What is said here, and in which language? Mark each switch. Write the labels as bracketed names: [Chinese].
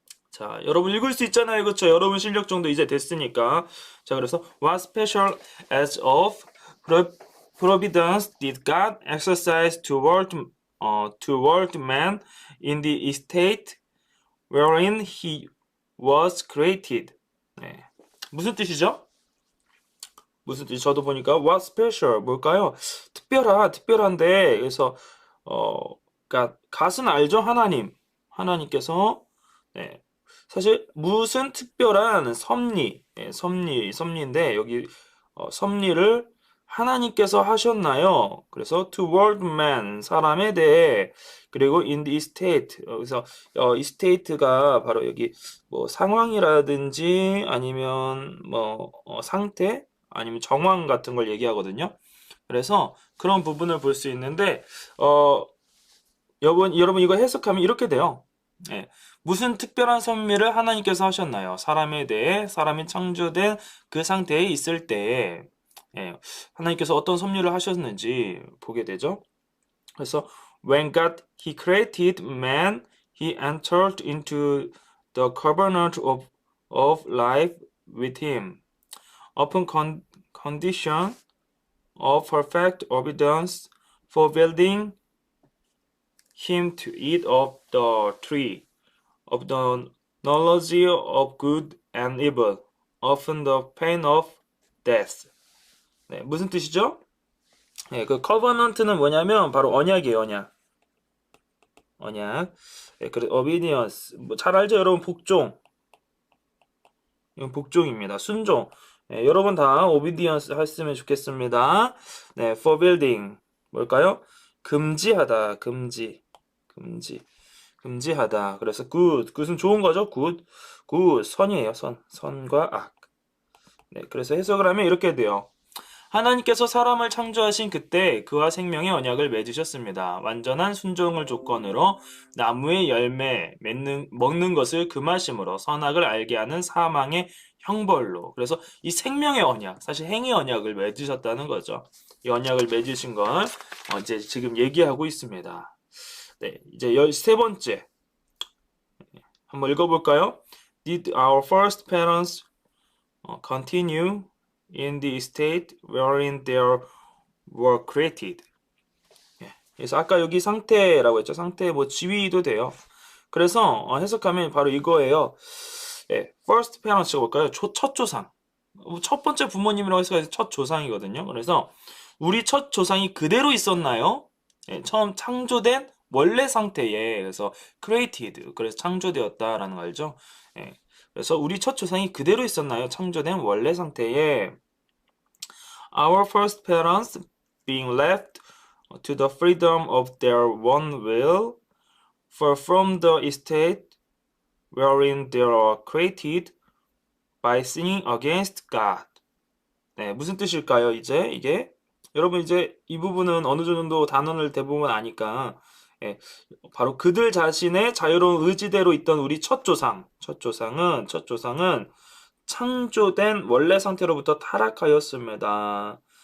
[Korean] 자, 여러분 읽을 수 있잖아요. 그렇죠? 여러분 실력 정도 이제 됐으니까. 자, 그래서 [English] what special as of providence did God exercise toward man in the estate wherein he was created. [Korean] 네. 무슨 뜻이죠? 무슨 뜻이 저도 보니까 [English] what special [Korean] 뭘까요? 특별한데 그래서 그러니까 갓은 알죠? 하나님께서 네. 사실 무슨 특별한 섭리인데 여기 섭리를 하나님께서 하셨나요? 그래서 [English] toward man [Korean] 사람에 대해 그리고 [English] in the estate [Korean] 그래서 estate가 바로 여기 뭐 상황이라든지 아니면 뭐 상태 아니면 정황 같은 걸 얘기하거든요. 그래서 그런 부분을 볼 수 있는데 여러분 이거 해석하면 이렇게 돼요. 예. 무슨 특별한 섭리를 하나님께서 하셨나요? 사람에 대해 사람이 창조된 그 상태에 있을 때 예, 하나님께서 어떤 섭리를 하셨는지 보게 되죠. 그래서 [English] when God He created man, He entered into the covenant of life with him upon condition of perfect obedience, forbidding him to eat of the tree of the knowledge of good and evil, often the pain of death. [Korean] 네, 무슨 뜻이죠? 네, 그 covenant는 뭐냐면 바로 언약이에요, 언약. 네, 그래 obedience. 뭐 잘 알죠, 여러분? 복종. 이건 복종입니다. 순종. 네, 여러분 다 obedience 했으면 좋겠습니다. 네, forbidding. 뭘까요? 금지하다, 금지하다. 그래서 굿은 좋은 거죠. 굿 선이에요. 선과 악. 네, 그래서 해석을 하면 이렇게 돼요. 하나님께서 사람을 창조하신 그때 그와 생명의 언약을 맺으셨습니다. 완전한 순종을 조건으로 나무의 열매 먹는 것을 금하심으로 선악을 알게 하는 사망의 형벌로. 그래서 이 생명의 언약, 사실 행위 언약을 맺으셨다는 거죠. 이 언약을 맺으신 걸 이제 지금 얘기하고 있습니다. 네, 이제 13번째 한번 읽어볼까요? [English] Did our first parents continue in the state wherein they were created? [Korean] 그래서 아까 여기 상태라고 했죠. 상태 뭐 지위도 돼요. 그래서 해석하면 바로 이거예요. [English] first parents [Korean] 가 뭘까요? 첫 조상. 첫 번째 부모님이라고 해서 첫 조상이거든요. 그래서 우리 첫 조상이 그대로 있었나요? 처음 창조된 원래 상태에 그래서 created 그래서 창조되었다라는 거 알죠? 그래서 우리 첫 조상이 그대로 있었나요? 창조된 원래 상태에 [English] our first parents being left to the freedom of their own will for from the estate wherein they are created by sinning against God. [Korean] 네, 무슨 뜻일까요? 이제 이게 여러분 이제 이 부분은 어느 정도 단어를 대부분 아니까 바로 그들 자신의 자유로운 의지대로 있던 우리 첫 조상은 창조된 원래 상태로부터 타락하였습니다.